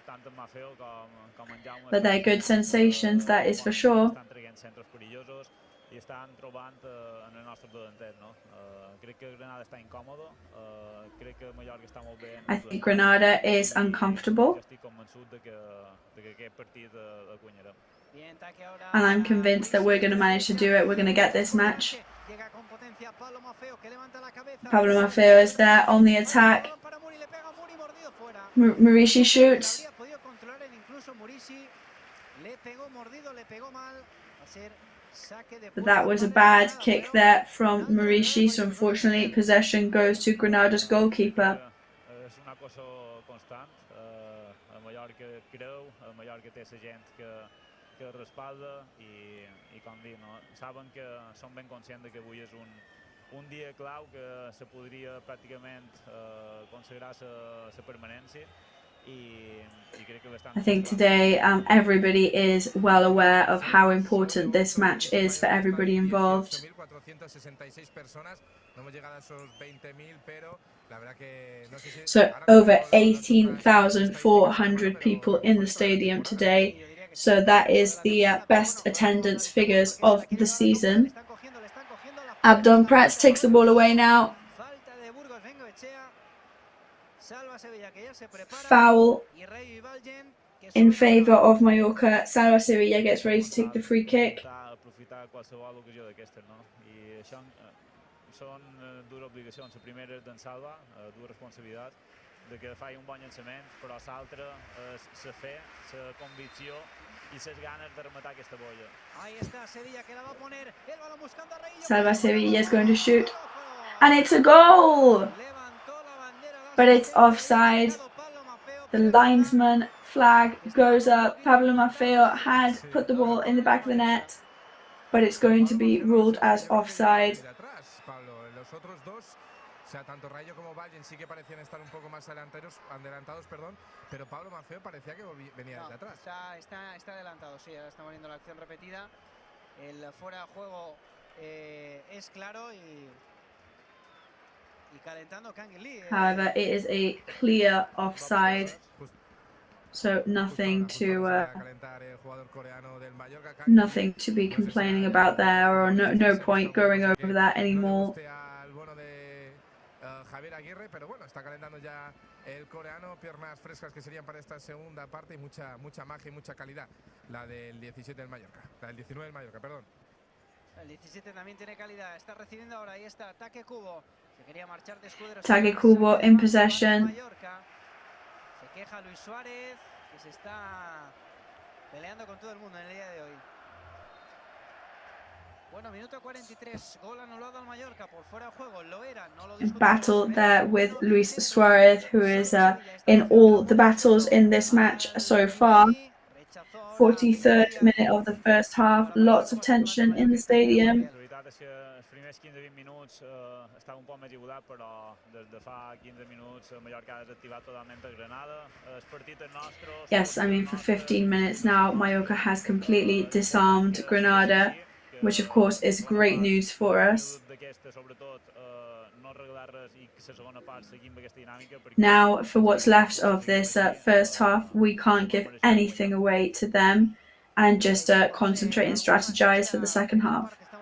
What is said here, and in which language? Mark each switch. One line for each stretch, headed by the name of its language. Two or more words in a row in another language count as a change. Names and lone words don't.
English: But they're good sensations, that is for sure.
Catalan: estan trobant en el nostre davanter, no? Crec que Granada està incòmodo, crec que Mallorca està molt bé.
English: I think Granada is uncomfortable.
Catalan: Estic convençut de que aquest partit el guanyarem.
English: And I'm convinced that we're going to manage to do it. We're going to get this match. Pablo Maffeo is there on the attack. Murici shoots. But that was a bad kick there from Murici, so unfortunately possession goes to Granada's goalkeeper.
Catalan: És una cosa constant. El Mallorca creu, el Mallorca té la gent que respalda i com dir, no? Saben que som ben conscients que avui és un dia clau que se podria pràcticament consagrar la permanència.
English: I think today everybody is well aware of how important this match is for everybody involved. So over 18,400 people in the stadium today. So that is the best attendance figures of the season. Abdon Prats takes the ball away now. Foul in favour of Mallorca. Salva Sevilla gets ready to take the free kick.
Catalan: Són dues obligacions. La primera és d'en Salva, dues responsabilitats, de que faci un bon llançament, però l'altra és la fe, la convicció i les ganes de rematar aquesta bolla.
English: Salva Sevilla is going to shoot. And it's a goal! But it's offside. The linesman flag goes up. Pablo Maffeo had put the ball in the back of the net, but it's going to be ruled as offside.
Spanish: Tanto Rayo como Vallen sí que parecían estar un poco más adelantados, pero Pablo Maffeo parecía que venía desde atrás. Está adelantado, sí, ahora estamos viendo la acción repetida. El fuera de juego es claro y calentando Kangin Lee.
English: However, it is a clear offside, so nothing to be complaining about there, or no point going over that anymore.
Spanish: Javier Aguirre, pero bueno, está calentando ya el coreano, piernas frescas que serían para esta segunda parte y mucha magia y mucha calidad, la del 17 del Mallorca, la del 19 del Mallorca, perdón. El 17 también tiene calidad, está recibiendo ahora, ahí está, ataque Kubo, se quería marchar de escuderos.
English: Ataque Kubo in possession.
Spanish: Se queja Luis Suárez, que se está peleando con todo el mundo en el día de hoy. Bueno, minuto 43, gol anulado al Mallorca por fuera de juego, lo era, no lo discutimos.
English: Battle there with Luis Suarez, who is in all the battles in this match so far. 43rd minute of the first half, lots of tension in the stadium.
Catalan: Els primers 15-20 minuts estava un poc més igualat, però des de fa 15 minuts el Mallorca ha desactivat totalment el Granada. El partit és nostre.
English: Yes, I mean for 15 minutes now, Mallorca has completely disarmed Granada, which of course is great news for us. Now, for what's left of this first half, we can't give anything away to them and just concentrate and strategize for the second half.